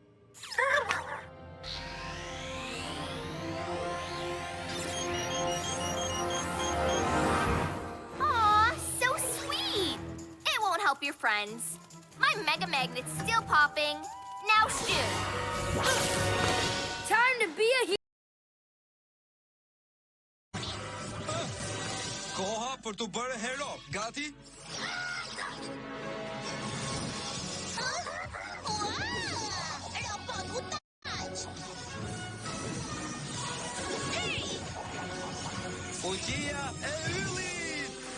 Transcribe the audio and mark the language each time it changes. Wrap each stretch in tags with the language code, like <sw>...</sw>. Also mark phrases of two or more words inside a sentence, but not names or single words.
<en>Aw, so sweet. It won't help your friends. My Mega Magnet's still popping. Now shoot. Time to be a hero.</en> <sq>Koha për të bërë hero. Gati? Fuqia e yllit!</sq>